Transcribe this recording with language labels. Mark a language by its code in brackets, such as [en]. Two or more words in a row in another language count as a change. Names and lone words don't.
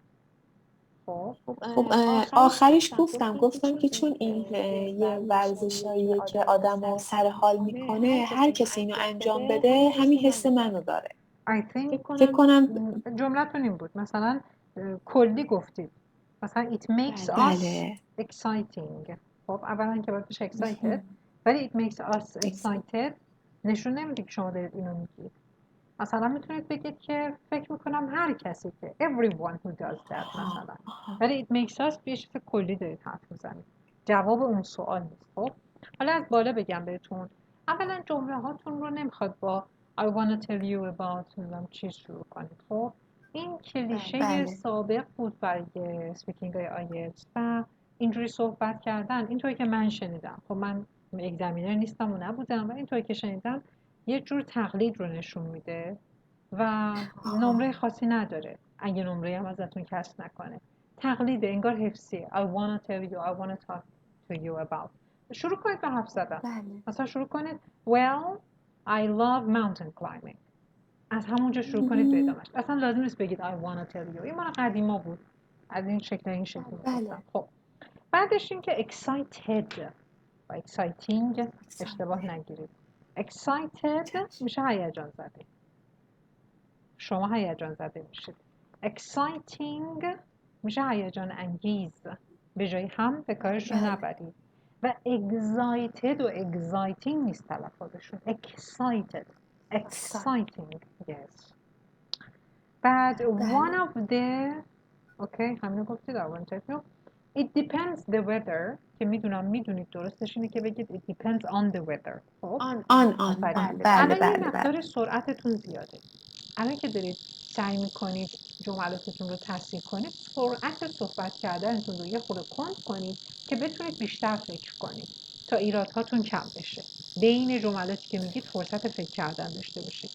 [fa] خب آخرش گفتم که چون این یه ورزشاییه که آدم رو سر حال میکنه، هر کسی اینو انجام بده همین حس منو داره. فکر کنم جملتون این بود، مثلا کلی گفتید مثلا [en] it makes us exciting. [fa] خب اولا که باید بشه excited، ولی [en] it makes us excited [fa] نشون نمیده که شما دارید اینو میگید. مثلا میتونید بگید که فکر میکنم هر کسی که [en] everyone who does that [fa] مثلا، ولی [en] it makes us [fa] یه چیز کلی دارید حرف میزنید، جواب اون سوال نیست. خب حالا از بالا بگم بهتون، اولا جمله هاتون رو نمیخواد با [en] I wanna tell you about [fa] چیز شروع کنید. خب این کلیشه بله. سابق بود برای سپیکینگ های آیلتس و اینجوری صحبت کردن، اینطوری که من شنیدم، خب من اگزامینر نیستم و نبودم، و اینطوری که شنیدم یه جور تقلید رو نشون میده و نمره خاصی نداره. اگه نمره هم ازتون کسب نکنه، تقلیده، انگار حفظی. [en] I wanna tell you, I wanna talk to you about. [fa] شروع کنید به حرف زدن. بله. مثلا شروع کنید [en] Well, I love mountain climbing. [fa] از همونجا شروع کنید به ادامهش. اصلا لازم نیست بگید [en] I wanna tell you. [fa] این مال قدیما بود. از این شکل بله. خب بعدش این که excited و exciting اشتباه نگیرید. excited میشه هیجان زده. شما هیجان زده میشید. exciting میشه هیجان انگیز. به جای هم به کارشون نبرید. و excited و exciting نیست تلفظشون. [en] excited. exciting. yes. بعد one of the [fa] اوکی همین گفتید [en] I want to tell you. It depends the weather [fa] که میدونید درستش اینه که بگید [en] it depends on the weather. خب [fa] بله. الان یه مقدار سرعتتون زیاده. الان که دارید سعی میکنید جملاتتون رو تصحیح کنید، سرعت صحبت کردنتون رو یه خورده کند کنید که بتونید بیشتر فکر کنید تا ایرادهاتون کم بشه. بین جملاتی که میگید فرصت فکر کردن داشته باشید.